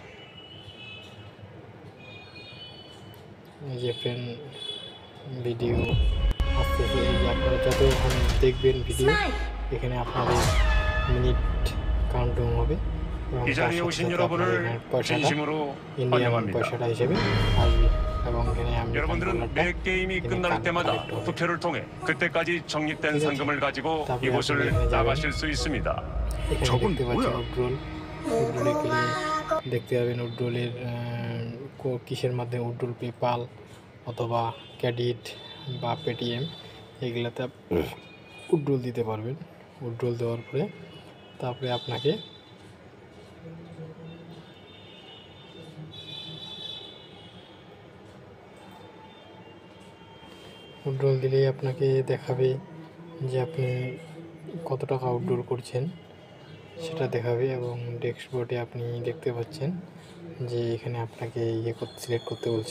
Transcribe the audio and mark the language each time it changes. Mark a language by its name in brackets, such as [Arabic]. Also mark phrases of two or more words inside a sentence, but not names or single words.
[Bangla] এই যে [English] friend video [Bangla] আসতেছে, এই যে আপনারা যত এখানে দেখবেন ভিডিও এখানে আপনাদের [English] minute counting [Bangla] হবে এবং তার সাথে সাথে আপনাদের এখানে পয়সাটা ইন্ডিয়ান পয়সাটা হিসেবে আসবে এবং এখানে আমি [Korean] 여러분들은 매 게임이 끝날 때마다 투표를 통해 그때까지 적립된 상금을 가지고 이곳을 나가실 수 있습니다. 저건 뭐야? [Bangla] উড্রোলে গেলে দেখতে পাবেন উড্রোলের কিসের মাধ্যমে উড্রোল পেপাল অথবা ক্রেডিট বা পেটিএম এগুলাতে উড্রোল দিতে পারবেন। উড্রোল দেওয়ার পরে তারপরে আপনাকে উড্রোল দিলেই আপনাকে দেখাবে যে আপনি কত টাকা উড্রোল করছেন সেটা দেখাবে এবং ড্যাশবোর্ডে আপনি দেখতে পাচ্ছেন যে এখানে আপনাকে সিলেক্ট করতে বলছে।